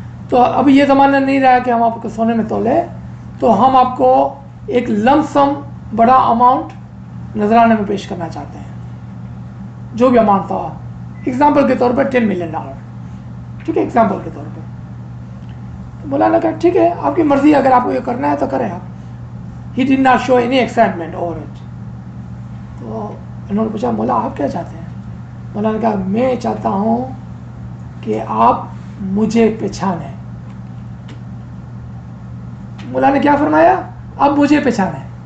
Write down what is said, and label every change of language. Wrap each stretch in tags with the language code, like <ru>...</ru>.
<ur>تو اب یہ زمانہ نہیں رہا کہ ہم آپ کو سونے میں تولے, تو ہم آپ کو ایک لم سم بڑا اماؤنٹ نذرانے میں پیش کرنا چاہتے ہیں. جو بھی اماؤنٹ تھا, ایگزامپل کے طور پر $10 ملین, ٹھیک ہے, ایگزامپل کے طور پر. مولا نے کہا ٹھیک ہے آپ کی مرضی, اگر آپ کو یہ کرنا ہے تو کریں آپ.</ur> <en>He did not show any excitement over it.</en> <ur>تو انہوں نے پوچھا مولا آپ کیا چاہتے ہیں؟ مولا نے کہا میں چاہتا ہوں کہ آپ مجھے پہچانیں. مولا نے کیا فرمایا؟ اب مجھے پہچانیں.</ur>